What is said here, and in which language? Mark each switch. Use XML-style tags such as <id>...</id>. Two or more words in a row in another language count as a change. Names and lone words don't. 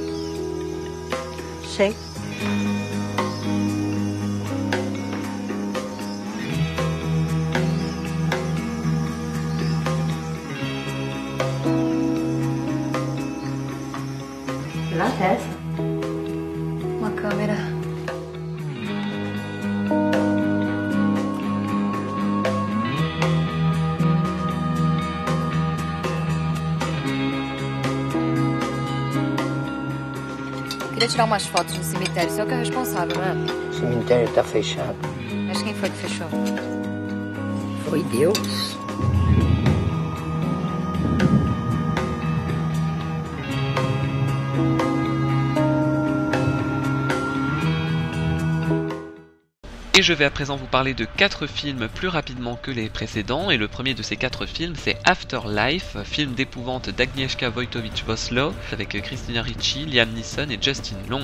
<it>Sì. La testa. Ma camera.</it> <pt>Queria tirar umas fotos no cemitério. Você é o que é responsável, não é? O cemitério tá fechado. Mas quem foi que fechou? Foi Deus.</pt> <fr>Et je vais à présent vous parler de 4 films plus rapidement que les précédents, et le premier de ces 4 films c'est Afterlife, film d'épouvante d'Agnieszka Wojtowicz-Woslow avec Christina Ricci, Liam Neeson et Justin Long.</fr>